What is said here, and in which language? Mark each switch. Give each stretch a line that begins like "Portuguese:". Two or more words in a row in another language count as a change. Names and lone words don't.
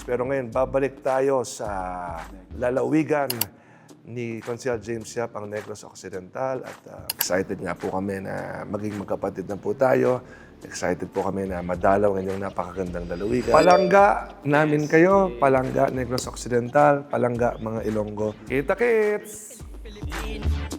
Filipino: Pero ngayon, babalik tayo sa lalawigan ni Konsehal James Yap, ang Negros Occidental. At excited nga po kami na maging magkapatid na po tayo. Excited po kami na madalaw ngayong napakagandang lalawigan. Palangga namin kayo. Palangga Negros Occidental. Palangga mga Ilonggo. Kita-kits!